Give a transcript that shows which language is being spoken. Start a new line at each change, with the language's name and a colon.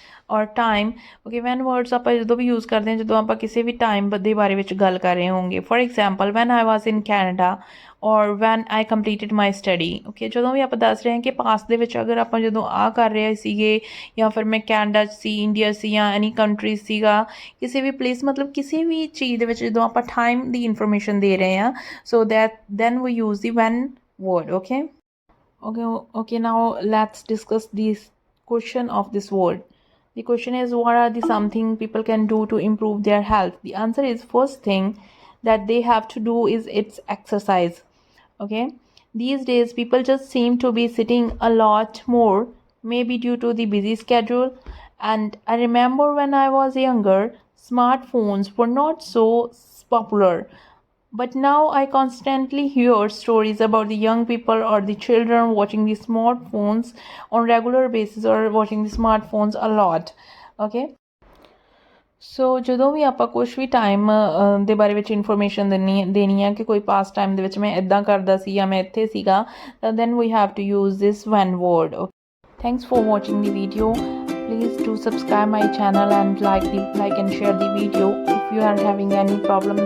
Punjabi: ਔਰ time okay van words ਆਪਾਂ ਜਦੋਂ ਵੀ ਯੂਜ਼ ਕਰਦੇ ਹਾਂ ਜਦੋਂ ਆਪਾਂ ਕਿਸੇ ਵੀ ਟਾਈਮ ਦੇ ਬਾਰੇ ਵਿੱਚ ਗੱਲ ਕਰ ਰਹੇ ਹੋਵਾਂਗੇ
English: for example when I was in Canada or when I completed my study
Punjabi: ਓਕੇ ਜਦੋਂ ਵੀ ਆਪਾਂ ਦੱਸ ਰਹੇ ਹਾਂ ਕਿ ਪਾਸਟ ਦੇ ਵਿੱਚ ਅਗਰ ਆਪਾਂ ਜਦੋਂ ਆਹ ਕਰ ਰਹੇ ਸੀਗੇ ਜਾਂ ਫਿਰ ਮੈਂ ਕੈਨੇਡਾ 'ਚ ਸੀ ਇੰਡੀਆ ਸੀ ਜਾਂ ਐਨੀ ਕੰਟਰੀ ਸੀਗਾ ਕਿਸੇ ਵੀ ਪਲੇਸ ਮਤਲਬ ਕਿਸੇ ਵੀ ਚੀਜ਼ ਦੇ ਵਿੱਚ ਜਦੋਂ ਆਪਾਂ ਟਾਈਮ ਦੀ ਇਨਫੋਰਮੇਸ਼ਨ ਦੇ ਰਹੇ ਹਾਂ
English: So that then we use the one word. Okay, now let's discuss this question of this word. The question is, what are the something people can do to improve their health? The answer is, first thing that they have to do is it's exercise. Okay, these days people just seem to be sitting a lot more, maybe due to the busy schedule. And I remember when I was younger, smartphones were not so popular, but now I constantly hear stories about the young people or the children watching the smartphones on regular basis or watching the smartphones a lot. Okay.
Punjabi: ਸੋ ਜਦੋਂ ਵੀ ਆਪਾਂ ਕੁਛ ਵੀ time ਦੇ ਬਾਰੇ ਵਿੱਚ information ਦੇਣੀ ਹੈ ਕਿ ਕੋਈ ਪਾਸਟ ਟਾਈਮ ਦੇ ਵਿੱਚ ਮੈਂ ਇੱਦਾਂ ਕਰਦਾ ਸੀ ਜਾਂ ਮੈਂ ਇੱਥੇ ਸੀਗਾ ਤਾਂ
English: Then we have to use this one word. Thanks for watching the video. Please do subscribe my channel and like and share the video. If you are having any problem